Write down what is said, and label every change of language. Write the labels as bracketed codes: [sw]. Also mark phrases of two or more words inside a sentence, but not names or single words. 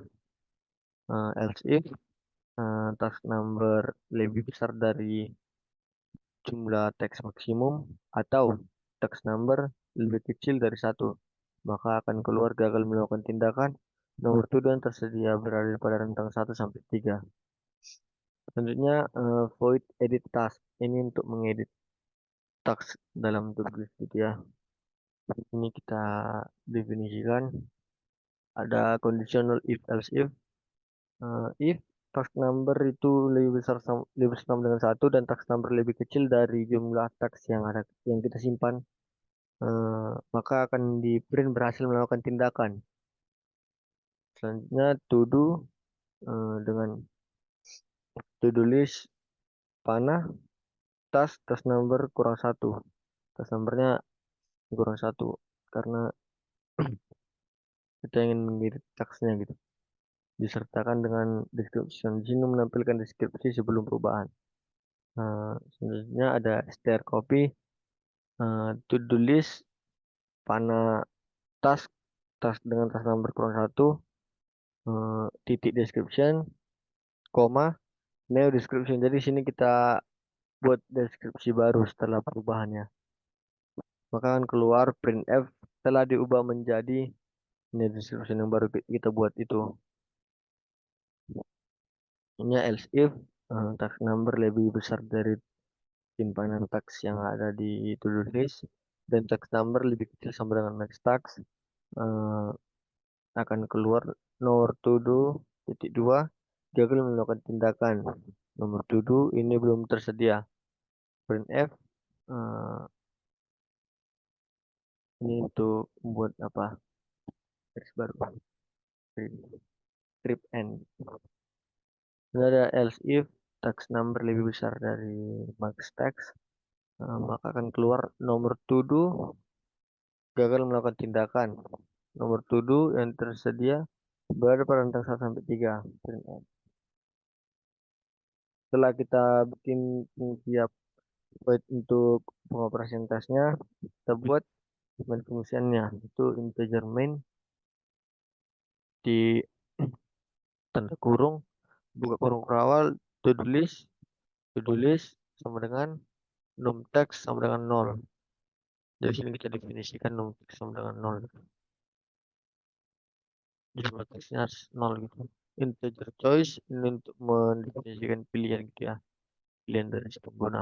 [en] Else if task number [id] lebih besar dari jumlah teks maksimum atau teks number lebih kecil dari satu, maka akan keluar gagal melakukan tindakan. Nomor [en] to do [id] yang tersedia berada pada rentang 1 sampai 3. Selanjutnya [en] void edit task. [id] Ini untuk mengedit task dalam [en] to-do list [id] gitu ya. Ini kita definisikan ada conditional [en] if else if task number [id] itu lebih besar sama dengan satu dan [en] task number [id] lebih kecil dari jumlah task yang kita simpan, maka akan di print berhasil melakukan tindakan. Selanjutnya [en] to do [id] dengan [en] to do list [id] panah [en] task number [id] kurang satu, [en] task numbernya [id] kurang satu karena kita ingin mengirit tasknya gitu, disertakan dengan description. Di sini menampilkan deskripsi sebelum perubahan. Selanjutnya ada [en] start copy, to do list [id] panah [en] task task [id] dengan [en] task number [id] kurang satu, titik description, koma, [en] new description. [id] Jadi sini kita buat deskripsi baru setelah perubahannya. Maka akan keluar printf telah diubah menjadi ini description yang baru kita buat itu. Ini [en] else if task number [id] lebih besar dari simpanan task yang ada di [en] to-do list [id] dan [en] task number [id] lebih kecil sama dengan [en] next task, [id] eh, akan keluar nomor [en] to do [id] titik dua gagal melakukan tindakan. Nomor to do ini belum tersedia. Printf ini untuk membuat apa? Garis baru. [en] Script end. [id] Ini ada [en] else if task number [id] lebih besar dari [en] max task, [id] maka akan keluar nomor [en] to do [id] gagal melakukan tindakan. Nomor [en] to do [id] yang tersedia berada pada rentang 1 sampai 3. Setelah kita bikin siap untuk pengoperasian tasnya, kita buat main fungsinya itu [en] integer main [id] di tanda kurung, buka kurung awal, [en] to do list [id] sama dengan [en] num text [id] sama dengan 0. Dari sini kita definisikan [en] num text [id] sama dengan 0. Jumlah teksnya 0 gitu. [en] Integer choice [id] ini untuk mendefinisikan pilihan gitu ya. Pilihan dari si pengguna.